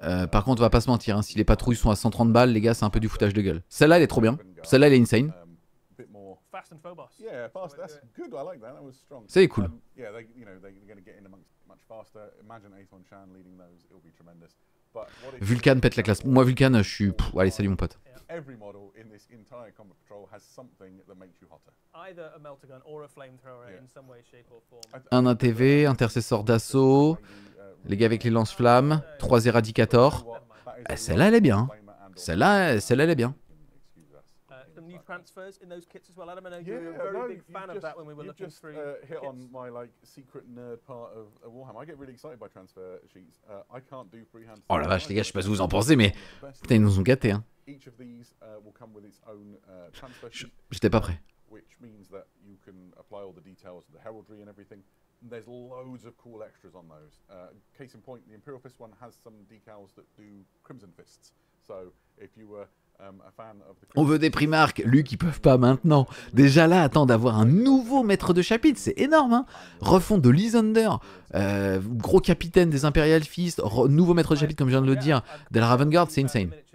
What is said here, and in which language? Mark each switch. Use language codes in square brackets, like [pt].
[fr] Par contre, on va pas se mentir, hein, si les patrouilles sont à 130 balles, les gars, c'est un peu du foutage de gueule. Celle-là, elle est trop bien. Celle-là, elle est insane. [en] Fast and Phobos. Yeah, fast. That's good. I like that. That was strong. [fr] C'est cool. [en] Yeah, they're going to get in amongst much faster. Imagine Aethon Shan leading those. It'll be tremendous. But what if [fr] Vulcan pète la classe. Moi, Vulcan, je suis. Allez, salut mon pote. [en] every model in this entire combat patrol has something that makes you hotter? Either a melter gun or a flamethrower in some way, shape or form. [fr] Un ATV, intercesseur d'assaut, les gars avec les lance-flammes, 3 éradicators. Celle-là, elle est bien. Celle-là, elle est bien. [en] Some new transfers in those kits as well, Adam. I know you were a very big fan of that when we were looking through hit kits. on my like secret nerd part of Warhammer. I get really excited by transfer sheets. I can't do freehand. [fr] Oh la vache, les gars, je sais pas ce que vous en pensez, mais putain, ils nous ont gâtés, hein. [en] Each of these will come with its own transfer sheet, [fr] J'étais pas prêt. [en] which means that you can apply all the details of the heraldry and everything. And there's loads of cool extras on those. Case in point, the Imperial Fist one has some decals that do Crimson Fists. So if you were a fan of the [fr] On veut des Primarques, Luc, ils peuvent pas maintenant. Déjà là, attends, d'avoir un nouveau maître de chapitre, c'est énorme, hein. Refonte de Lysander, gros capitaine des Imperial Fist, nouveau maître de chapitre, comme je viens de le dire, de la Raven Guard, c'est insane.